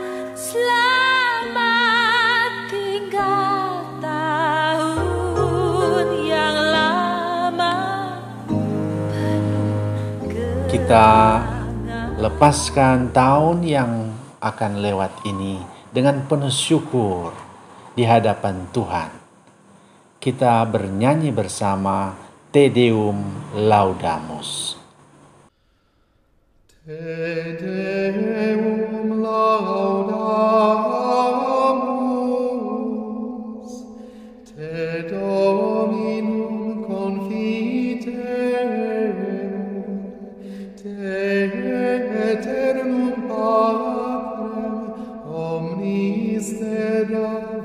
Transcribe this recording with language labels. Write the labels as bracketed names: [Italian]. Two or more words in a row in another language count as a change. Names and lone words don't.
[Indonesian] Selamat tinggal tahun yang lama. Kita lepaskan tahun yang akan lewat ini dengan penuh syukur di hadapan Tuhan. Kita bernyanyi bersama Te Deum Laudamus. [Latin] Te Deum Laudamus, Te Dominum Confiterum, Te Eternum Patrem, omnis terra